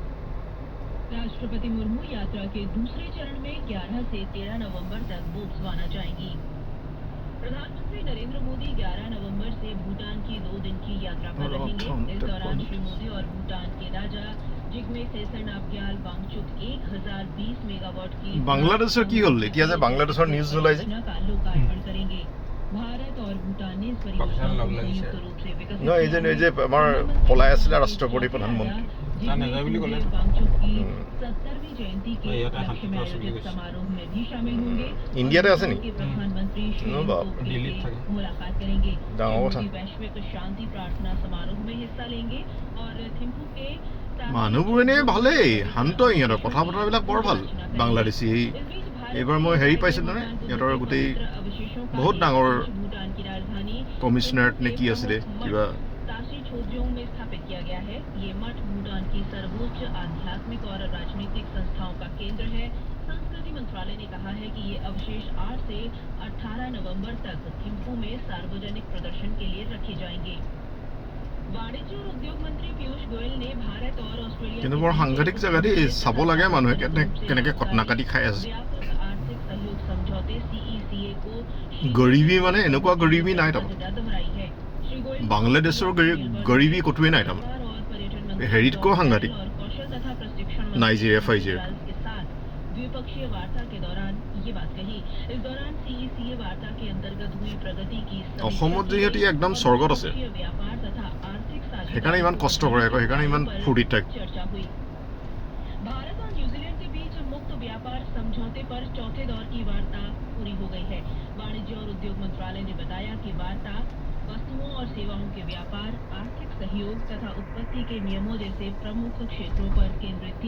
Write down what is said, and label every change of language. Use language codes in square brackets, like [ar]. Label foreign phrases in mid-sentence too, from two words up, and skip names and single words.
[hi] राष्ट्रपति मुर्मू यात्रा के दूसरे चरण में 11 से 13 नवंबर तक बोत्सवाना जाएंगी। प्रधानमंत्री नरेंद्र मोदी 11 नवंबर से भूटान की 2 दिन की यात्रा पर रहेंगे। इस दौरान श्री मोदी और भूटान के राजा जिग्मे खेसर नामग्याल वांगचुक 1020 मेगावाट की [as] বাংলাদেশৰ কি হ'ল এতিয়া যে বাংলাদেশৰ নিউজ ওলাই যে [hi] का लोकार्पण करेंगे। भारत और भूटान ने इस परियोजना को संयुक्त रूप से विकसित [as] ন এই যে আমাৰ পলাই আছিলে ৰাষ্ট্ৰপতি প্ৰধানমন্ত্ৰী [hi] वांगचुक की 70वीं जयंती के उपलक्ष्य में आयोजित समारोह में भी शामिल होंगे। [as] ইণ্ডিয়াতে আছে নি? [hi] प्रधानमंत्री श्री दिल्ली से मुलाकात करेंगे। डांगो श्री था। मोदी वैश्विक शांति प्रार्थना समारोह में हिस्सा लेंगे और थिम्पू के [as] মানুহবোৰ এনেই ভালেই, শান্ত ইহঁতৰ কথা বতৰাবিলাক বৰ ভাল। বাংলাদেশী এইবাৰ মই হেৰি পাইছিলোঁ নহয়, ইহঁতৰ গোটেই বহুত ডাঙৰ কমিশনাৰেট নে কি আছিলে কিবা [hi] ताशी छोजोंग में स्थापित किया गया है। ये मठ भूटान की सर्वोच्च आध्यात्मिक और राजनीतिक संस्थाओं का केंद्र है। संस्कृति मंत्रालय ने कहा है कि ये अवशेष 8 से 18 नवंबर तक थिम्पू में सार्वजनिक प्रदर्शन के लिए रखे जाएंगे। वाणिज्य और उद्योग मंत्री पीयूष गोयल ने भारत और ऑस्ट्रेलिया [as] কিন্তু বৰ সাংঘাতিক জেগা দেই, চাব লাগে মানুহে কেনেকৈ কটনা কাটি খাই আছে। [hi] व्यापक आर्थिक सहयोग समझौते CECA को [as] গৰিবী মানে এনেকুৱা গৰিবী নাই তাৰমানে। [hi] मर्यादा बनाई है। श्री गोयल [as] বাংলাদেশৰ গৰিবী ক'তোৱে নাই তাৰমানে। হেৰিতকৈও সাংঘাতিক नाइजीरिया, फाइजीरिया [hi] के साथ द्विपक्षीय वार्ता के दौरान ये बात कही। इस दौरान CECA वार्ता के अंतर्गत हुई प्रगति की [as] অসমত যিহেতু একদম স্বৰ্গত আছে, [hi] व्यापार तथा आर्थिक [as] সেইকাৰণে ইমান কষ্ট কৰে আকৌ, সেইকাৰণে ইমান ফূৰ্তিত থাকে। [hi] चर्चा हुई। भारत और न्यूजीलैंड के बीच मुक्त व्यापार समझौते पर चौथे दौर की वार्ता पूरी हो गई है। वाणिज्य और उद्योग मंत्रालय ने बताया कि वार्ता वस्तुओं और सेवाओं के व्यापार, आर्थिक सहयोग तथा उत्पत्ति के नियमों जैसे प्रमुख क्षेत्रों पर केंद्रित थी।